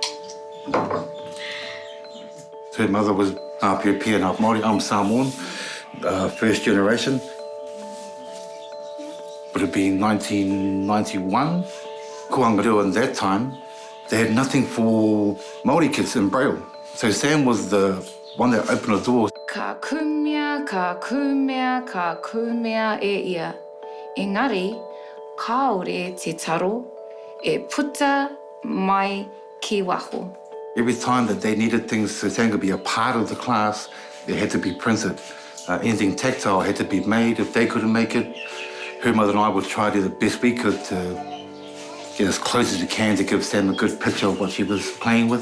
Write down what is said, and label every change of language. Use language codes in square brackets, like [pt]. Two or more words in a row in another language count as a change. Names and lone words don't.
[en] Her mother was half European, half Māori. I'm Samoan, first generation. Would have been 1991. Kuangarua at that time, they had nothing for Māori kids in Braille. So Sam was the one that opened the door. [mi] Ka kumea, ka kumea, ka kumea e ia. Engari, kaore te taro, e puta mai ki waho. [en] Every time that they needed things so Sam could be a part of the class, it had to be printed. Anything tactile had to be made. If they couldn't make it, her mother and I would try to do the best we could to get as close as we can to give Sam a good picture of what she was playing with.